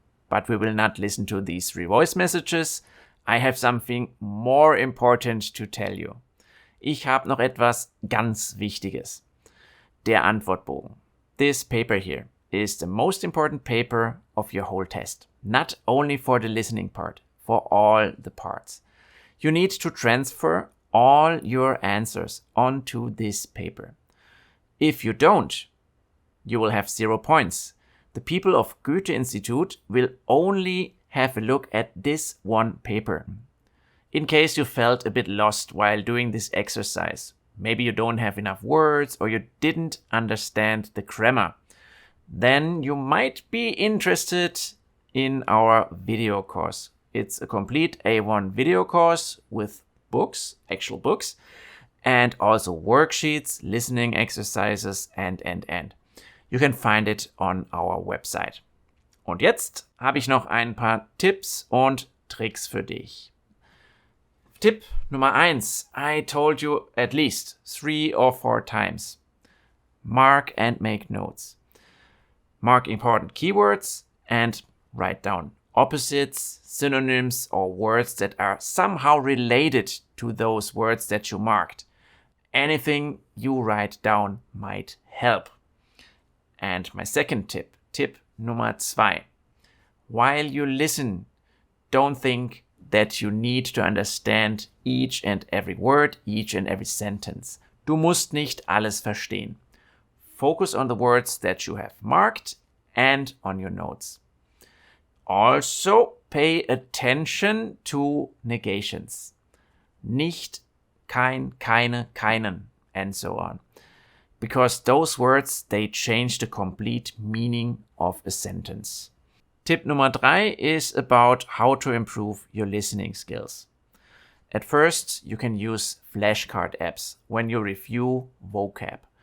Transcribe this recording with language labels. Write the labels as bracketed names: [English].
[English] But we will not listen to these 3 voice messages. I have something more important to tell you. [German] Ich habe noch etwas ganz Wichtiges. Der Antwortbogen. [English] This paper here is the most important paper of your whole test. Not only for the listening part, for all the parts. You need to transfer all your answers onto this paper. If you don't, you will have 0 points. The people of Goethe Institute will only have a look at this one paper. In case you felt a bit lost while doing this exercise, maybe you don't have enough words or you didn't understand the grammar, then you might be interested in our video course. It's a complete A1 video course with books, actual books, and also worksheets, listening exercises, and. You can find it on our website. [German] Und jetzt habe ich noch ein paar Tipps und Tricks für dich. Tipp Nummer 1. [English] I told you at least 3 or 4 times. Mark and make notes. Mark important keywords and write down opposites, synonyms, or words that are somehow related to those words that you marked. Anything you write down might help. And my second tip, tip Nummer 2. While you listen, don't think that you need to understand each and every word, each and every sentence. [German] Du musst nicht alles verstehen. [English] Focus on the words that you have marked and on your notes. Also, pay attention to negations. [German] Nicht, kein, keine, keinen, [English] and so on. Because those words, they change the complete meaning of a sentence. Tip Nummer 3 is about how to improve your listening skills. At first, you can use flashcard apps when you review vocab.